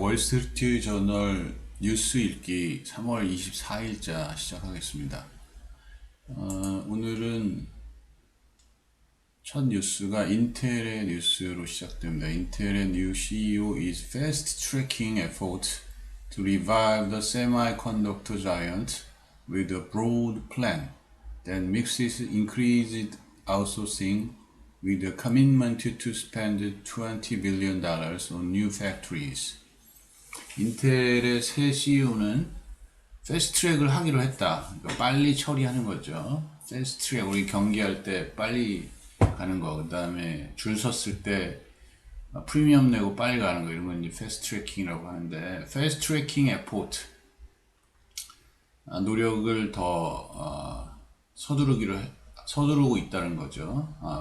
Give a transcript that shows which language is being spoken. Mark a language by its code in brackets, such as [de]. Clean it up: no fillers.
[ko] 월스트리트 저널 뉴스 읽기 3월 24일자 시작하겠습니다. 오늘은 첫 뉴스가 인텔의 뉴스로 시작됩니다. 인텔의 [en] new CEO is fast-tracking efforts to revive the semiconductor giant with a broad plan that mixes increased outsourcing with a commitment to spend $20 billion on new factories. [ko] 인텔의 새 CEO는 패스트트랙을 하기로 했다. 그러니까 빨리 처리하는 거죠. 패스트트랙, 우리 경기할 때 빨리 가는 거, 그 다음에 줄 섰을 때 프리미엄 내고 빨리 가는 거, 이런 건 이제 패스트트래킹이라고 하는데, 패스트트래킹 에포트, 노력을 더 서두르고 있다는 거죠.